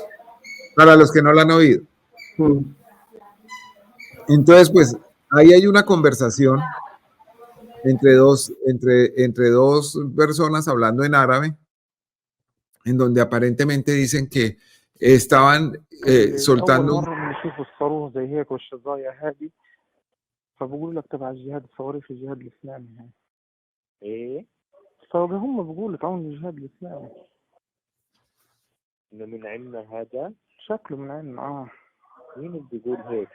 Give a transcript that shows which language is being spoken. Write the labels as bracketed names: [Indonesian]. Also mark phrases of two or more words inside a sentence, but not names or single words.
[Spanish] para los que no la han oído. Entonces, pues, ahí hay una conversación entre dos personas hablando en árabe, en donde aparentemente dicen que estaban soltando. [Arabic] فبقول لك تبع الجهاد الثوري في الجهاد الإسلامي يعني. إيه؟ فهم بيقولوا تعاون الجهاد الإسلامي. إنه من عنا هذا؟ شكله من عنا مين اللي بيقول هيك؟